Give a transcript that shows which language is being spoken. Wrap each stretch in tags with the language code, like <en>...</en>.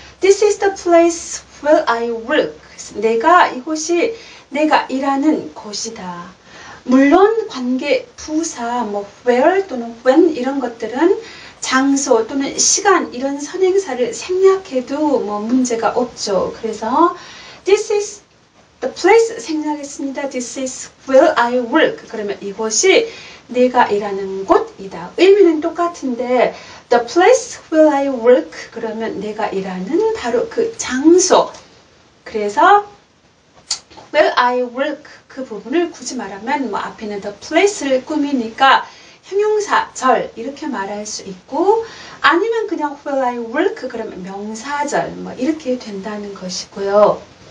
<en>This is the place where I work.</en> <ko>이곳이 내가 일하는 곳이다. 물론 관계 부사 뭐 where 또는 when 이런 것들은 장소 또는 시간 이런 선행사를 생략해도 뭐 문제가 없죠. 그래서</ko> <en>this is the place</en> <ko>생략했습니다.</ko> <en>This is where I work.</en> <ko>그러면 이곳이 내가 일하는 곳이다. 의미는 똑같은데</ko> <en>the place where I work</en> <ko>그러면 내가 일하는 바로 그 장소. 그래서</ko> <en>where I work</en> <ko>그 부분을 굳이 말하면 뭐 앞에는 the place를 꾸미니까 형용사절 이렇게 말할 수 있고 아니면 그냥 where I work 그러면 명사절 뭐 이렇게 된다는 것이고요.</ko>